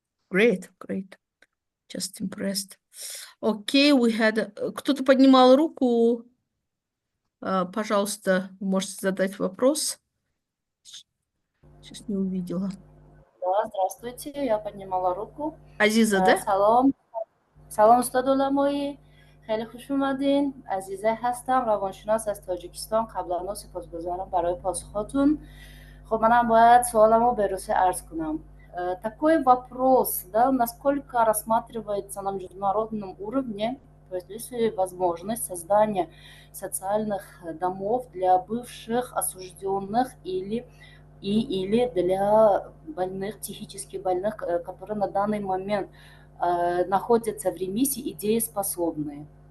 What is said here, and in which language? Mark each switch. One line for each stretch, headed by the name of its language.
English: Great, great. Just impressed. Okay, we had...
Russian: Кто-то поднимал руку. Пожалуйста, можете задать вопрос. Сейчас не увидела. Да, здравствуйте, я поднимала руку. Азиза, да?
Persian: سلام استاد علمایی، خیلی خوش اومدین. عزیزه هستم، روانشناس از تاجیکستان. قبلا سپاسگزارم برای پاسخاتون. خب منم باید سوالمو به روسی عرض کنم.
Russian: Такой вопрос, да, насколько рассматривается на международном уровне, то есть есть ли возможность создания социальных домов для бывших осужденных или для больных, психически больных, которые на данный момент находятся в ремиссии и дееспособные.